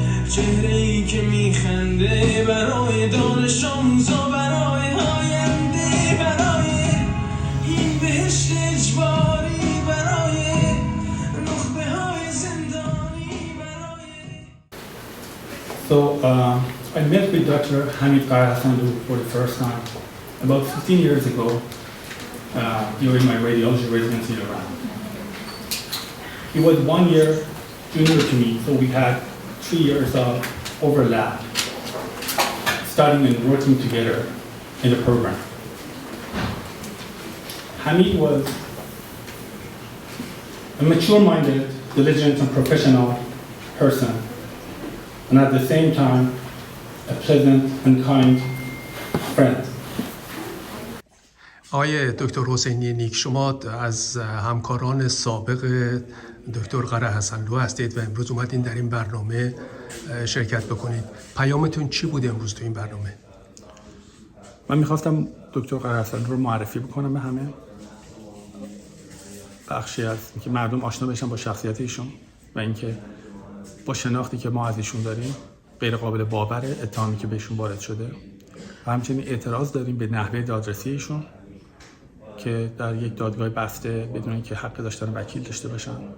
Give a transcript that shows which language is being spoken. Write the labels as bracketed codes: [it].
[fa] چهره‌ای که میخنده، برای دانش آموزا، برای آینده، برای این بهشت اجباری، برای نخبه‌های زندانی، برای [en] So I met with Dr. Hamid Gharehasanlo for the first time about 15 years ago during my radiology residency in Iran. He was 1 year junior to me, so we had 3 years of overlap, studying and working together in the program. Hamid was a mature-minded, diligent and professional person, and at the same time, a pleasant and kind friend. [fa] آقای دکتر حسینی نیک، شما از همکاران سابق دکتر غرهحسنلو هستید و امروز اومدین در این برنامه شرکت بکنید. پیامتون چی بود امروز تو این برنامه؟ من میخواستم دکتر غرهحسنلو رو معرفی بکنم به همه، بخشی از اینکه مردم آشنا بشن با شخصیت ایشون و اینکه با شناختی که ما از ایشون داریم غیر قابل باوره اتهامی که بهشون وارد شده و همچنین اعتراض داریم به نحوه دادرسی ایشون که در یک دادگاه بسته بدون اینکه حق داشتن وکیل داشته باشن،